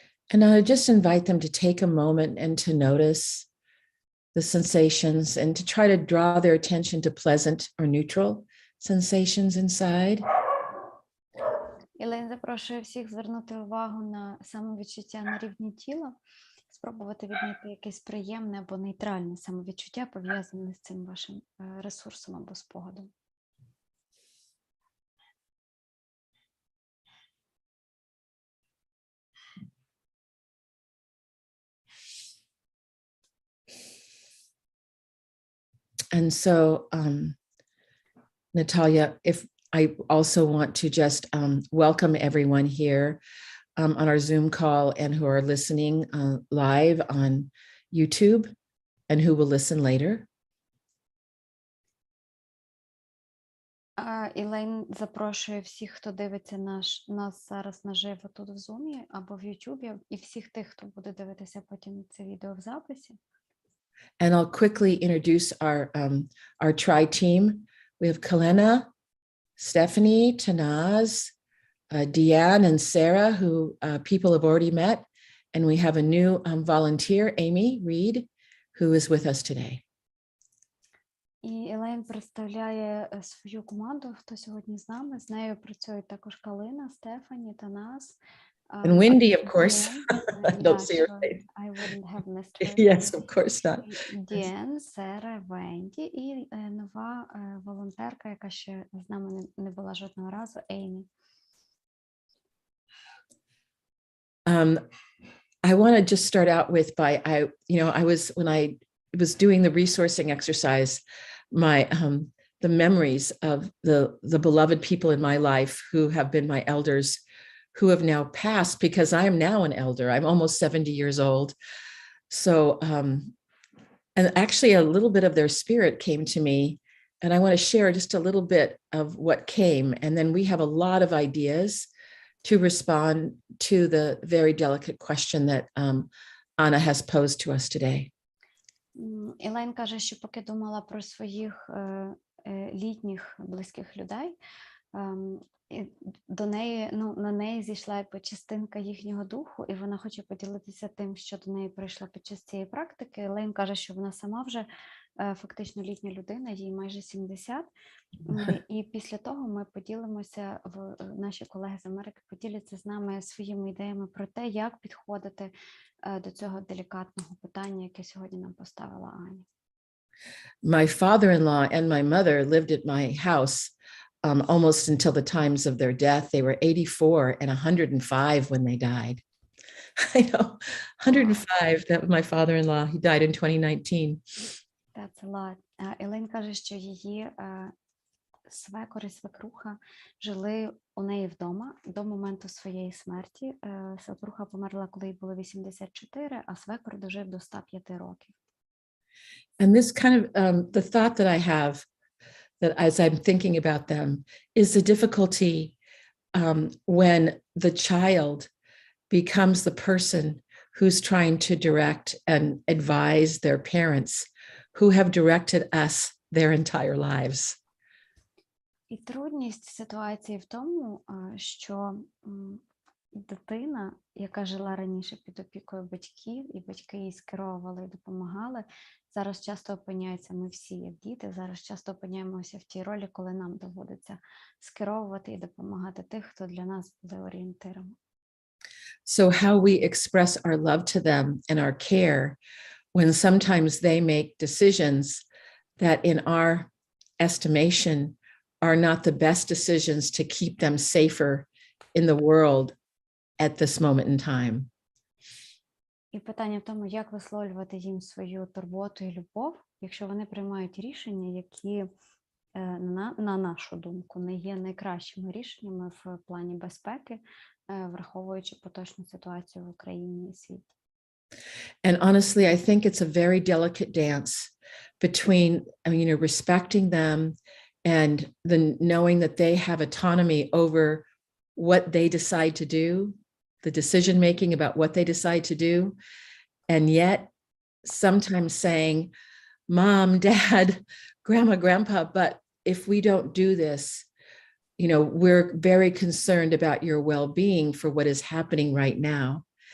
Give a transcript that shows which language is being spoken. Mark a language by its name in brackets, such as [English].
[English] And I just invite them to take a moment and to notice the sensations and to try to draw their attention to pleasant or neutral sensations inside. [Ukrainian] Ілейн запрошує всіх звернути увагу на самовідчуття на рівні тіла, спробувати віднайти якесь приємне або нейтральне самовідчуття, пов'язане з цим вашим ресурсом або спогадом. [English] And so, Natalia, if I also want to just welcome everyone here on our Zoom call and who are listening live on YouTube and who will listen later. [Ukrainian] Ілейн запрошує всіх, хто дивиться нас зараз наживо тут в Zoom або в Ютубі, і всіх тих, хто буде дивитися потім це відео в записі. [English] And I'll quickly introduce our tri-team. We have Kalena, Stephanie, Tanaz, Deanne, and Sarah, who people have already met. And we have a new volunteer, Amy Reed, who is with us today. [Ukrainian] І Елейн представляє свою команду, хто сьогодні з нами. З нею працюють також Калина, Стефані, Танас. [English] And Wendy, of course. I don't see her face. I wouldn't have missed her. Yes, of course not. [Ukrainian] Діен, Сера, Венді і нова волонтерка, яка ще з нами не була жодного разу, Еймі. [English] I want to just start out with when I was doing the resourcing exercise, the memories of the beloved people in my life who have been my elders, who have now passed, because I am now an elder. I'm almost 70 years old. So, and actually a little bit of their spirit came to me, and I want to share just a little bit of what came. And then we have a lot of ideas to respond to the very delicate question that Anna has posed to us today. [Ukrainian] Ілейн каже, що поки думала про своїх літніх близьких людей, до неї, на неї зійшла частинка їхнього духу, і вона хоче поділитися тим, що до неї прийшло під час цієї практики. Елейн каже, що вона сама вже фактично літня людина, їй майже 70, і після того ми поділимося, наші колеги з Америки поділяться з нами своїми ідеями про те, як підходити до цього делікатного питання, яке сьогодні нам поставила Аня. [English] My father-in-law and my mother lived at my house almost until the times of their death. They were 84 and 105 when they died. I know, 105, that was my father-in-law. He died in 2019. That's a lot. [Ukrainian] Елейн каже, що її свекор і свекруха жили у неї вдома до моменту своєї смерті. Свекруха померла, коли їй було 84, а свекор дожив до 105 років. [English] And this kind of, the thought that I have, that as I'm thinking about them, is the difficulty when the child becomes the person who's trying to direct and advise their parents who have directed us their entire lives. [Ukrainian] І трудність ситуації в тому, що дитина, яка жила раніше під опікою батьків, і батьки їй скеровували і допомагали, зараз часто опиняється, ми всі як діти, зараз часто опиняємося в тій ролі, коли нам доводиться скеровувати і допомагати тих, хто для нас були орієнтирами. [English] So how we express our love to them and our care when sometimes they make decisions that in our estimation are not the best decisions to keep them safer in the world at this moment in time. [Ukrainian] І питання в тому, як висловлювати їм свою турботу і любов, якщо вони приймають рішення, які, на нашу думку, не є найкращими рішеннями в плані безпеки, враховуючи поточну ситуацію в Україні і світі. [English] And honestly, I think it's a very delicate dance between, respecting them and knowing that they have autonomy over what they decide to do, the decision making about what they decide to do, and yet sometimes saying, Mom, Dad, Grandma, Grandpa, but if we don't do this, we're very concerned about your well-being for what is happening right now.